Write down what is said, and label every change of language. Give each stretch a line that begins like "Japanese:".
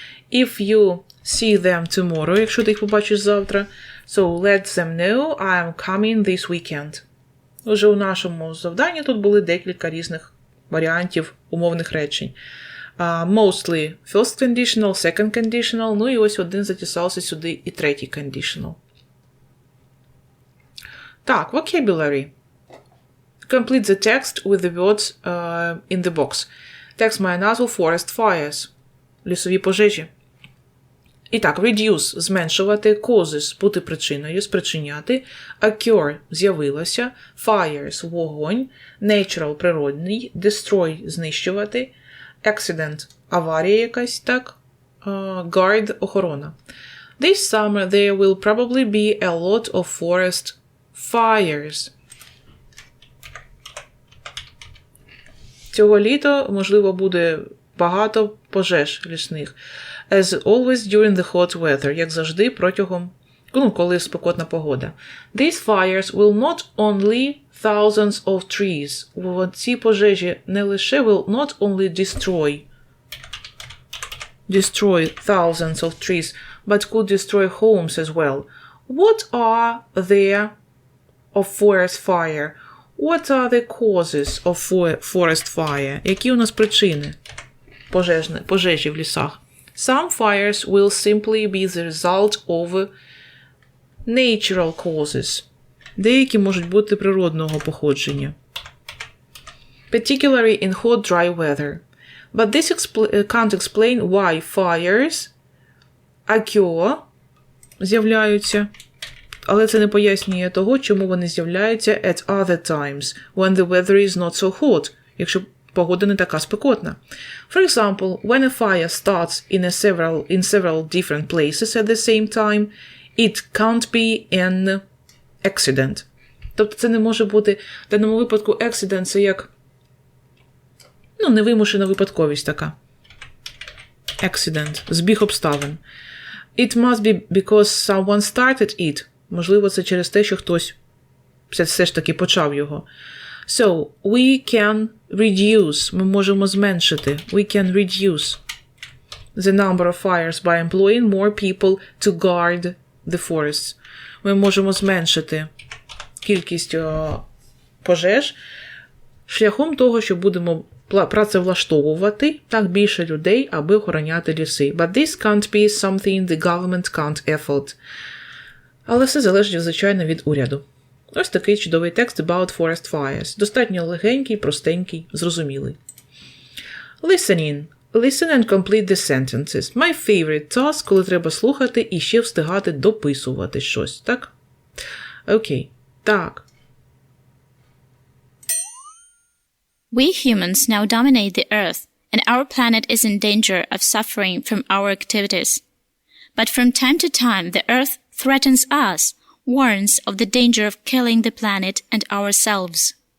English: If you see them tomorrow,
Ukrainian: якщо ти їх побачиш завтра,
English: so let them know I am coming this weekend.
Ukrainian: Уже у нашому завданні тут були декілька різних варіантів умовних речень.
English: Mostly first conditional, second conditional,
Ukrainian: ну і ось один затісався сюди і третій conditional. Так,
English: vocabulary. Complete the text with the words in the box.
Ukrainian: Текст має назву Forest Fires. Лісові пожежі. І так, reduce – зменшувати, causes – бути причиною, спричиняти, occur – з'явилося, fires – вогонь, natural – природний, destroy – знищувати, accident – аварія якась, так, guard – охорона.
English: This summer there will probably be a lot of forest fires.
Ukrainian: Цього літа, можливо, буде багато пожеж лісних.
English: As always during the hot weather,
Ukrainian: як завжди протягом, коли спекотна погода.
English: These fires will not only thousands of trees.
Ukrainian: Ці пожежі не лише
English: will not only destroy thousands of trees, but could destroy homes as well. What are there of forest fire? What are the causes of forest fire?
Ukrainian: Які у нас причини пожежі в лісах?
English: Some fires will simply be the result of natural causes.
Ukrainian: Деякі можуть бути природного походження.
English: Particularly in hot, dry weather. But this can't explain why fires occur,
Ukrainian: з'являються, але це не пояснює того, чому вони з'являються
English: at other times, when the weather is not so hot,
Ukrainian: якщо погода не така спекотна.
English: For example, when a fire starts in several different places at the same time, It can't be an accident.
Ukrainian: Тобто це не може бути, в даному випадку accident це як, невимушена випадковість така. Accident, збіг обставин.
English: It must be because someone started it.
Ukrainian: Можливо, це через те, що хтось все ж таки почав його.
English: So, we can reduce.
Ukrainian: Ми можемо зменшити.
English: We can reduce the number of fires by employing more people to guard the forests.
Ukrainian: Ми можемо зменшити кількість пожеж шляхом того, що будемо працевлаштовувати так більше людей, аби охороняти ліси.
English: But this can't be something the government can't afford.
Ukrainian: Але все залежить, звичайно, від уряду. Ось такий чудовий текст
English: about forest fires.
Ukrainian: Достатньо легенький, простенький, зрозумілий.
English: Listening. Listen and complete the sentences. My favorite task,
Ukrainian: коли треба слухати і ще встигати дописувати щось, так? Окей. Так.
English: We humans now dominate the Earth, and our planet is in danger of suffering from our activities. But from time to time, the Earth threatens us, warns of the danger of killing the planet and ourselves.